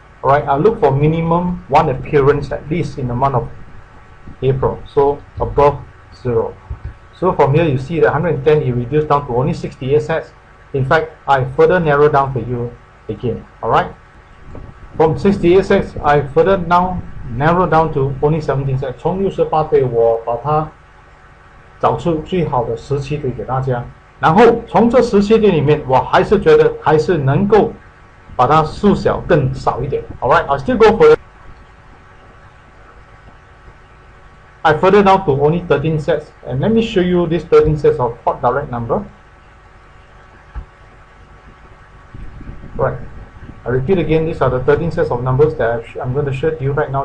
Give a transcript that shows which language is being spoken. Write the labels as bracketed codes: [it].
[en] Alright, I'll look for minimum 1 appearance at least in the month of April. So above 0. So from here you see that 110 you reduce down to only 68 sets. In fact, I further narrow down for you again. Alright. From 68 sets, I further narrow down to only 17 sets. [zh] 从68对我把它找出最好的17对给大家。然后从这17对里面，我还是觉得还是能够把它缩小更少一点。 [en] Alright, I'll still go for it. I further down to only 13 sets, and let me show you these 13 sets of hot direct number. Right. I repeat again, these are the 13 sets of numbers that I'm going to show to you right now.